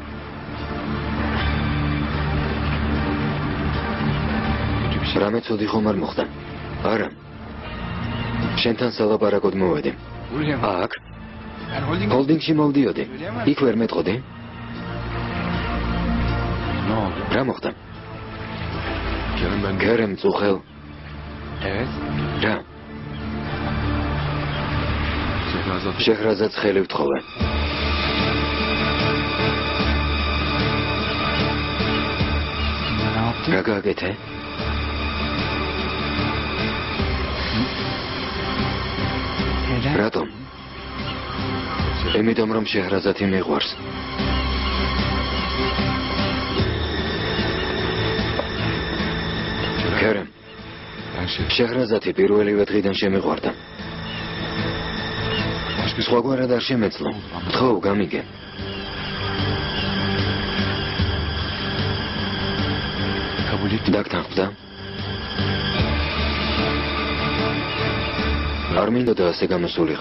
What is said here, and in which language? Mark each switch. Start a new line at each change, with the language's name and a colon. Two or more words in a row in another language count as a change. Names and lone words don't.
Turkish: Kötü bir şey.
Georgian: რამე ცუდი ხომ არ მოხდა? არა. შენთან სალაპარაკოდ მოვედი. აქ? ჰოლდინგში მოვდიოდი. იქ ვერ მეტყოდი?
Turkish: Ne oldu?
Georgian: რა მოხდა?
Turkish: Kerem ben
Georgian: გერემ წუხელ. Evet. რა? Şehrazat შეჰრაზადს ხელი ვთხოვე. რა გააკეთე? რატომ? იმიტომ რომ შეჰრაზადი მიყვარს. გერემ,
Turkish: ben şey.
Georgian: შეჰრაზადი პირველივე დღიდან შემიყვარდა. სხვაგვარად არ შემეძლო. თხოვ, გამიგე.
Turkish: Kabul et.
Georgian: დაგთანხმდა? არ მინდოდა ასე გამოსულიყო.